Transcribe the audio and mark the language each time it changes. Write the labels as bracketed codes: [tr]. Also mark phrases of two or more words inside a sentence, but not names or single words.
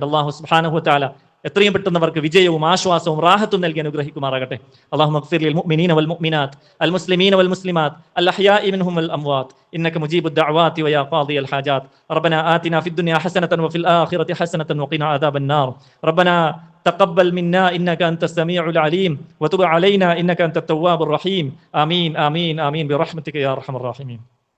[ar] الله سبحانه وتعالى [ml] എത്രയും പെട്ടെന്നവർക്ക് വിജയവും ആശ്വാസവും റാഹത്തും നൽകി അനുഗ്രഹിക്കുമാറാകട്ടെ. [ar] اللهم اغفر للمؤمنين والمؤمنات المسلمين والمسلمات الأحياء منهم والأموات إنك مجيب الدعوات ويا قاضي الحاجات. ربنا آتنا في الدنيا حسنة وفي الآخرة حسنة وقنا عذاب النار. റബ്ബനാ تقبل منا إنك أنت السميع العليم وتب علينا إنك أنت التواب الرحيم. آمين آمين آمين برحمتك يا أرحم الراحمين.